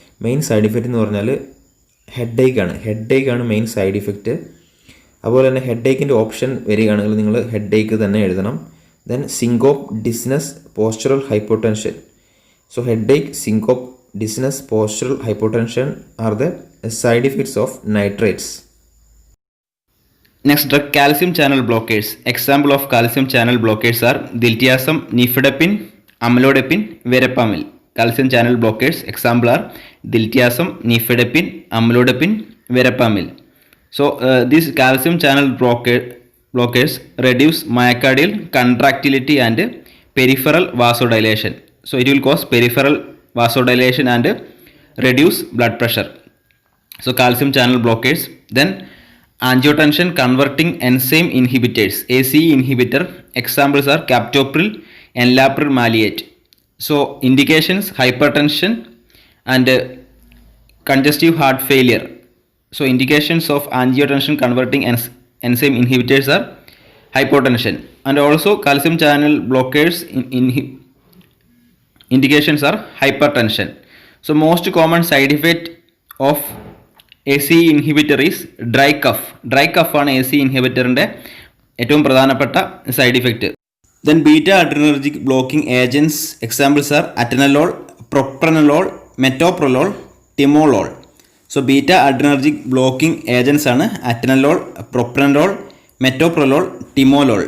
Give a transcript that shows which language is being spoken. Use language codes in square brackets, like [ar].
[ml] Main side effect എന്ന് പറഞ്ഞാൽ ഹെഡേക്കാണ് main side effect. അതുപോലെ തന്നെ ഹെഡേക്കിൻ്റെ ഓപ്ഷൻ വരികയാണെങ്കിൽ നിങ്ങൾ ഹെഡേക്ക് തന്നെ എഴുതണം. [en] Then syncope, dizziness, postural hypotension. So headache, syncope, dizziness, postural hypotension are the side effects of nitrates. Next drug, calcium channel blockers. Example of calcium channel blockers are diltiazem, nifedipine, amlodipine, verapamil. Calcium channel blockers example are diltiazem, nifedipine, amlodipine, verapamil. So these calcium channel blockers reduce myocardial contractility and peripheral vasodilation. So it will cause peripheral vasodilation and reduce blood pressure. So calcium channel blockers. Then angiotensin converting enzyme inhibitors, ACE inhibitor. Examples are captopril, enalapril maleate. So indications hypertension and congestive heart failure. So indications of angiotensin converting enzyme inhibitors are hypotension, and also calcium channel blockers indications are hypertension. So most common side effect of ACE inhibitor is dry cough. [ml] Dry cough ആണ് ACE ഇൻഹിബിറ്ററിൻ്റെ ഏറ്റവും പ്രധാനപ്പെട്ട side effect. [en] Then beta adrenergic blocking agents examples are atenolol, propranolol, metoprolol, timolol. [ml] So beta adrenergic blocking agents ആണ് അറ്റനലോൾ, പ്രൊപ്രനലോൾ, മെറ്റോപ്രലോൾ, ടിമോലോൾ.